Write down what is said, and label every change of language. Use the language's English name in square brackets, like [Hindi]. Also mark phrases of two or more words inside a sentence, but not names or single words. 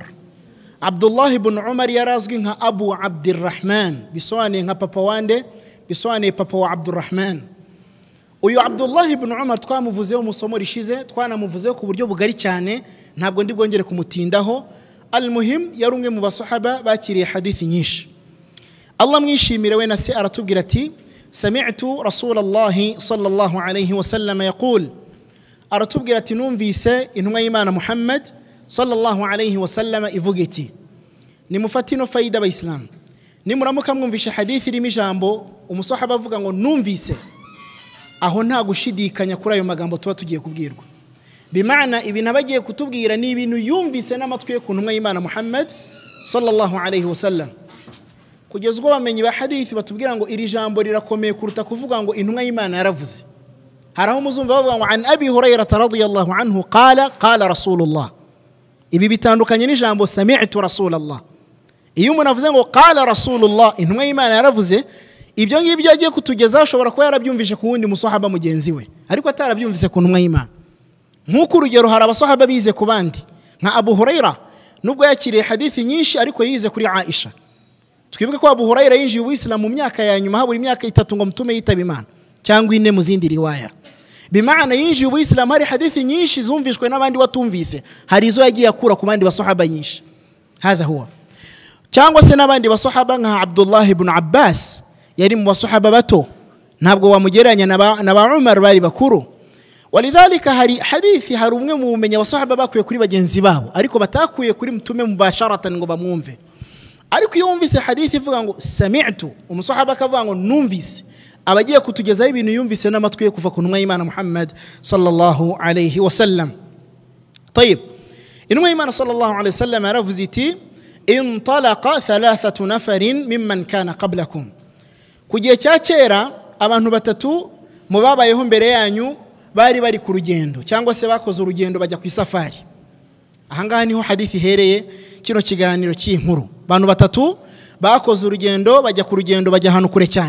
[Kinyarwanda] عبد الله بن عمر يرازقها أبو عبد الرحمن بصواني بابا واندي بصواني بابا عبد الرحمن. Uyu Abdullah ibn Umar twamuvuzeho musomo rishize, twanamuvuzeho ku buryo bugari cyane, ntabwo ndi bwongere kumutindaho. Al-muhim yari umwe mu basahaba bakiriye hadithi nyinshi. Allah mwishimire we nase aratubwira ati [Arabic] سمعت رسول الله صلى الله عليه وسلم يقول, [Kinyarwanda] aratubwira ati numvise intumwa y'Imana Muhammad [Arabic] صلى الله عليه وسلم [Kinyarwanda] ivuga iti, nimufatino faida abayisilamu, nimuramuka mwumvishe hadithi irimo ijambo umusahaba avuga ngo numvise, aho nta gushidikanya kuri ayo magambo tuba tugiye kubwirwa. Bimaana ibintu abagiye kutubwira ni ibintu yumvise n'amatwi ye ku ntumwa y'Imana Muhammad [Arabic] صلى الله عليه وسلم. [Kinyarwanda] Kugeza ubwo bamenye ba hadithi batubwira ngo iri jambo rirakomeye kuruta kuvuga ngo intumwa y'Imana yaravuze. Haraho muzumva bavuga ngo [Arabic] عن أبي هريرة رضي الله عنه قال قال رسول الله. [Kinyarwanda] Ibi bitandukanye n'ijambo [Arabic] سمعت رسول الله. [Kinyarwanda] Iyo umuntu avuze ngo [Arabic] قال رسول الله, [Kinyarwanda] intumwa y'Imana yaravuze, ibyo ngibyo agiye kutugeza ashobora kuba yarabyumvishe ku wundi musahaba mugenzi we, ariko atarabyumvise ku ntumwa y'Imana. Nk'uko urugero hari abasahaba bize ku bandi nka Abu Hurairah, nubwo yakiriye hadithi nyinshi ariko yize kuri Aisha. Twibuke ko Abu Hurairah yinjiye Uislamu mu myaka ya nyuma, habura imyaka 3 ngo mutume yitaba Imana cyangwa 4 mu zindi riwaya. bimana yinjiye ubuyisilamu hari hadithi nyinshi zumvishwe n'abandi watumvise, hari izo yagiye akura ku bandi basahaba nyinshi. [Arabic] هذا هو. [Kinyarwanda] Cyangwa se n'abandi basahaba nka Abdullah ibn Abbas yari mu basahaba bato, ntabwo wamugereranya na ba Umar bari bakuru. Walidhalika hari hadithi, hari umwe mu bumenya abasahaba bakuye kuri bagenzi babo ariko batakuye kuri mtume mubasharatan ngo bamwumve. Ariko iyo wumvise hadithi ivuga ngo sami'tu, umusahaba akavuga ngo numvise, abagiye kutugezaho ibintu yumvise n'amatwi ye kuva ku ntumwa y'Imana Muhammad [Arabic] صلى الله عليه وسلم. طيب, [Kinyarwanda] intumwa y'Imana [Arabic] صلى الله عليه وسلم [Kinyarwanda] yaravuze iti [Arabic] انطلق ثلاثة نفر ممن كان قبلكم. [Kinyarwanda] Ku gihe cya kera abantu batatu mu babayeho mbere yanyu bari bari ku rugendo cyangwa se bakoze urugendo bajya ku isafari. Ahangaha niho hadithi ihereye kino kiganiro cy'inkuru. Abantu batatu bakoze urugendo bajya ku rugendo bajya ahantu kure cyane.